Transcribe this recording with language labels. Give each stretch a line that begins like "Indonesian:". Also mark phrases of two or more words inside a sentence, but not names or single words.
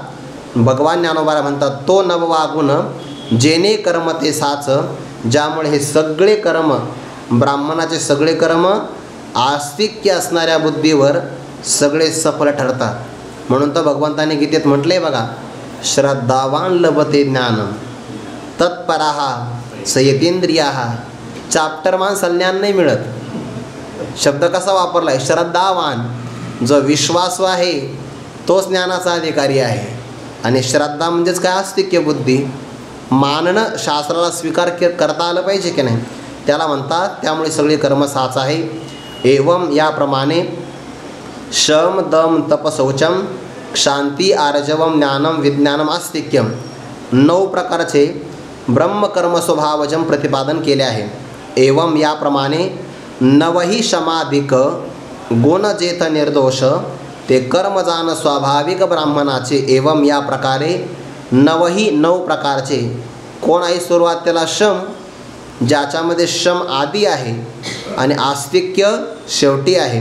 Marathi: भगवान ज्ञानोबा म्हणतात तो 9वा गुण जेने कर्म ते साच, ज्यामुळे हे सगळे कर्म, ब्राह्मणाचे सगळे कर्म आस्तिक्य असणाऱ्या बुद्धीवर सगळे सफल ठरतात. म्हणून तर भगवंताने गीतेत म्हटले बघा,
Sanskrit: श्रद्धावान लभते ज्ञान तत्पराः संयतेंद्रियाः.
Marathi: चाप्टर माणसाला ज्ञान नाही मिळत. शब्द कसा वापरला आहे? श्रद्धावान. जो विश्वासू आहे तोच ज्ञानाचा अधिकारी आहे. आणि श्रद्धा म्हणजेच काय? आस्तिक्य बुद्धी. मानणं, शास्त्राला स्वीकार करता आलं पाहिजे की नाही, त्याला म्हणतात. त्यामुळे सगळे कर्म साच आहे. एवं याप्रमाणे
Sanskrit: शम दम तप शौचम शांती आर्जवम ज्ञानम विज्ञानम आस्तिक्यम
Marathi: 9 प्रकारचे ब्रह्मकर्म स्वभावजम प्रतिपादन केले आहे. एवं याप्रमाणे 9ही समाधिक गुण जेथ निर्दोष ते कर्मजान स्वाभाविक ब्राह्मणाचे. एवं या प्रकारे 9 प्रकारचे. कोण आहे सुरुवात? त्याला शम, ज्याच्यामध्ये शम आदी आहे आणि आस्तिक्य शेवटी आहे.